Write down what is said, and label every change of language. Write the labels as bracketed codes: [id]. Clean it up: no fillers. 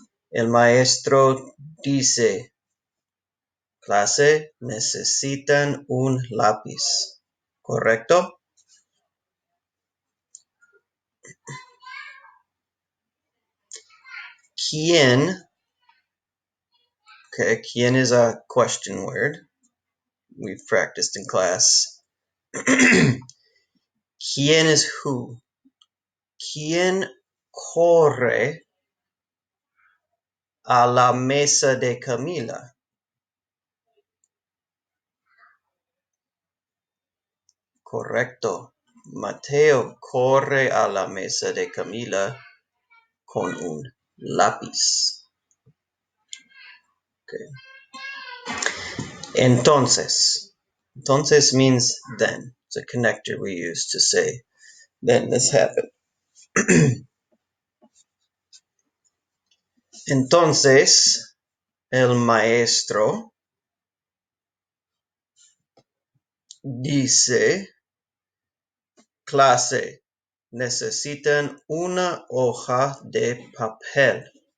[es] El maestro dice, clase, necesitan un lápiz. ¿Correcto? [en] ¿Quién? Okay, ¿quién is a question word? We've practiced in class. ¿Quién is who? [es] ¿Quién corre a la mesa de Camila? Correcto. Mateo corre a la mesa de Camila con un lápiz. Okay. [en] Entonces means then. It's a connector we use to say then this happened. [es] Entonces, el maestro dice, clase, necesitan una hoja de papel.